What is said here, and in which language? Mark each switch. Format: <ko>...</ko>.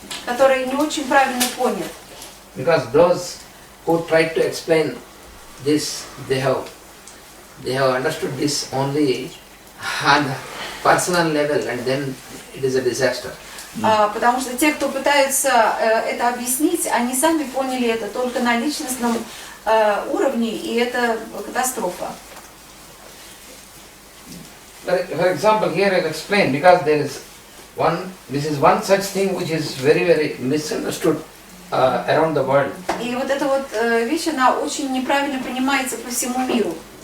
<ru>который не очень правильно понят.</ru> <en>because those who try to explain this, they have understood this only on the personal level, and then it is a disaster.</en> <ru>Потому что те, кто пытаются это объяснить, они сами поняли это только на личностном уровне, и это катастрофа.</ru> <en>For example, here I will explain, because this is one such thing which is very, very misunderstood around the world.</en> <ru>И вот эта вот вещь, она очень неправильно понимается по всему миру.</ru>